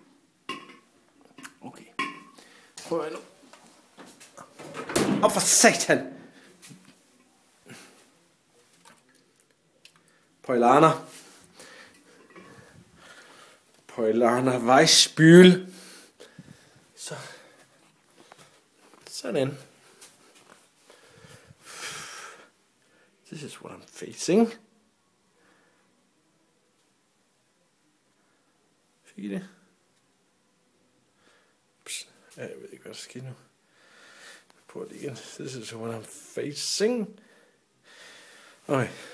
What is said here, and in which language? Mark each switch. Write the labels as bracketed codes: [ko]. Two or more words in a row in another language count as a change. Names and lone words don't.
[da] Okay. Prøv nu. Op for satan! Poilaner Weissbühl. Så. Sådan. [en] This is what I'm facing. [da] Fik I det? Psst. Ja, jeg ved ikke, hvad der sker nu. Prøv det igen. [en] This is what I'm facing. Okay.